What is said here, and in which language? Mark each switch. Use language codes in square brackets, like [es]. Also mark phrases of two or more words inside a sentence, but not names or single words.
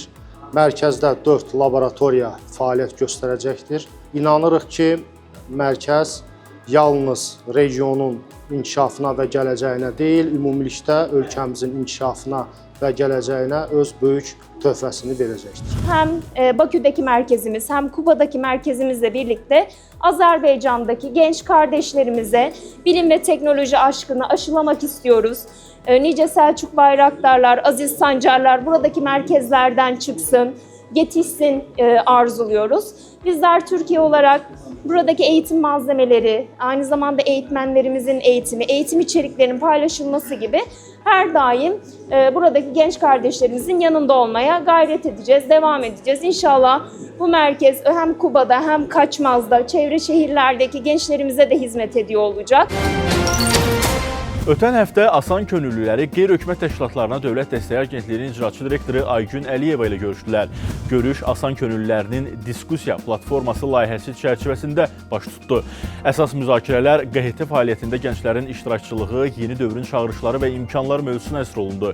[az] Mərkəzdə 4 laboratoriya fəaliyyət göstərəcəkdir. İnanırıq ki, mərkəz yalnız regionun inkişafına və gələcəyinə deyil, ümumilikdə ölkəmizin inkişafına və gələcəyinə öz böyük töhfəsini verəcəkdir. [tr] Hem Bakü'deki merkezimiz hem Kuba'daki merkezimizle birlikte Azerbaycan'daki genç kardeşlerimize bilim ve teknoloji aşkını aşılamak istiyoruz. Nice Selçuk Bayraktarlar, Aziz Sancarlar buradaki merkezlerden çıksın, yetişsin arzuluyoruz. Bizler Türkiye olarak buradaki eğitim malzemeleri, aynı zamanda eğitmenlerimizin eğitimi, eğitim içeriklerinin paylaşılması gibi her daim buradaki genç kardeşlerimizin yanında olmaya gayret edeceğiz, devam edeceğiz. İnşallah bu merkez hem Kuba'da hem Kaçmaz'da, çevre şehirlerdeki gençlerimize de hizmet ediyor olacak. [az] Ötən həftə Asan könüllüləri qeyri-hökumət təşkilatlarına Dövlət Dəstəyi Agentliyinin icraçı direktoru Aygün Əliyeva ilə görüşdülər. Görüş Asan könüllülərinin diskussiya platforması layihəsi çərçivəsində baş tutdu. Əsas müzakirələr QHT fəaliyyətində gənclərin iştirakçılığı, yeni dövrün çağırışları və imkanlar mövzusuna əsr olundu.